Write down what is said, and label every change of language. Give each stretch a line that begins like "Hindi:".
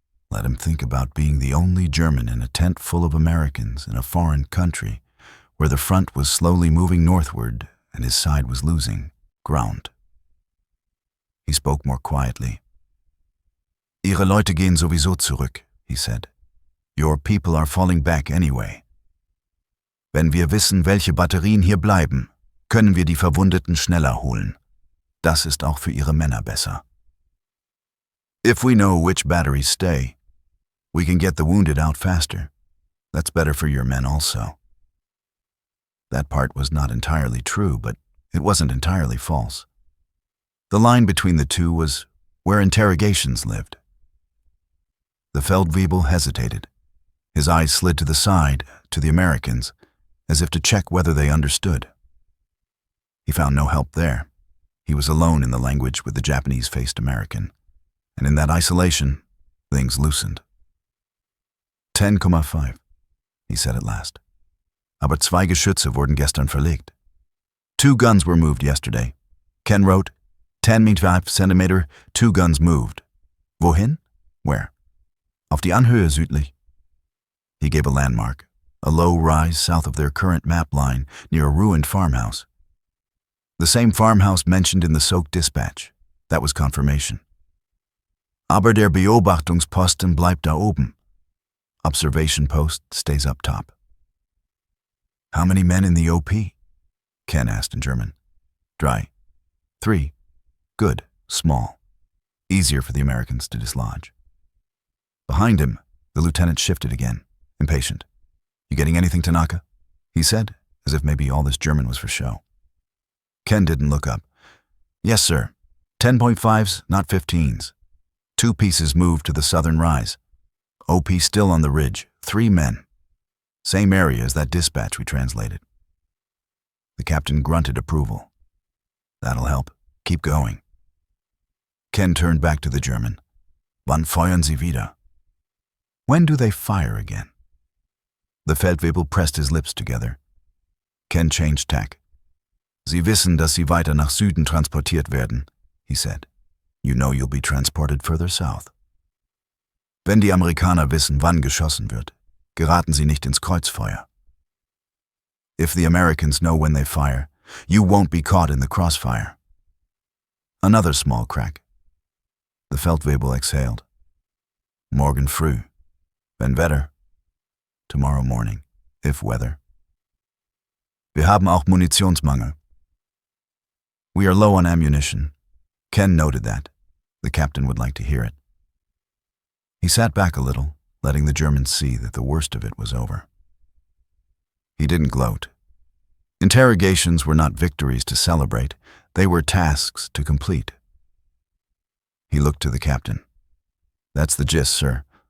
English: Let him think about being the only German in a tent full of Americans in a foreign country where the front was slowly moving northward and his side was losing ground. He spoke more quietly.
German: "Ihre Leute gehen sowieso zurück,"
English: he said. "Your people are falling back anyway.
German: Wenn wir wissen, welche Batterien hier bleiben, können wir die Verwundeten schneller holen. Das ist auch für Ihre Männer besser.
English: If we know which batteries stay, we can get the wounded out faster. That's better for your men also." That part was not entirely true, but it wasn't entirely false. The line between the two was where interrogations lived. The Feldwebel hesitated. His eyes slid to the side, to the Americans, as if to check whether they understood. He found no help there. He was alone in the language with the Japanese-faced American, and in that isolation, things loosened. 10,5, he said at last.
German: Aber 2 Geschütze wurden gestern verlegt.
English: 2 guns were moved yesterday. Ken wrote, 10,5 centimeter, 2 guns moved.
German: Wohin?
English: Where?
German: Auf die Anhöhe südlich.
English: He gave a landmark, a low rise south of their current map line near a ruined farmhouse. The same farmhouse mentioned in the Soak dispatch. That was confirmation.
German: Aber der Beobachtungsposten bleibt da oben.
English: Observation post stays up top. How many men in the OP? Ken asked in German. 3. 3. Good. Small. easier for the Americans to dislodge. Behind him, the lieutenant shifted again, impatient. "You getting anything, Tanaka?" he said, as if maybe all this German was for show. Ken didn't look up. "Yes, sir. 10.5s, not 15s. 2 pieces moved to the southern rise. OP still on the ridge, 3 men. Same area as that dispatch we translated." The captain grunted approval. "That'll help. Keep going." Ken turned back to the German.
German: "Wann feuern Sie wieder?"
English: "When do they fire again?" The Feldwebel pressed his lips together. Ken changed tack.
German: "Sie wissen, dass Sie weiter nach Süden transportiert werden,"
English: he said. "You know you'll be transported further south.
German: Wenn die Amerikaner wissen, wann geschossen wird, geraten Sie nicht ins Kreuzfeuer.
English: If the Americans know when they fire, you won't be caught in the crossfire." Another small crack. The Feldwebel exhaled.
German: "Morgen früh. Wenn Wetter.
English: Tomorrow morning, if weather.
German: Wir haben auch Munitionsmangel."
English: "We are low on ammunition." Ken noted that. The captain would like to hear it. He sat back a little, letting the Germans see that the worst of it was over. He didn't gloat. Interrogations were not victories to celebrate, they were tasks to complete. He looked to the captain. "That's the gist, sir.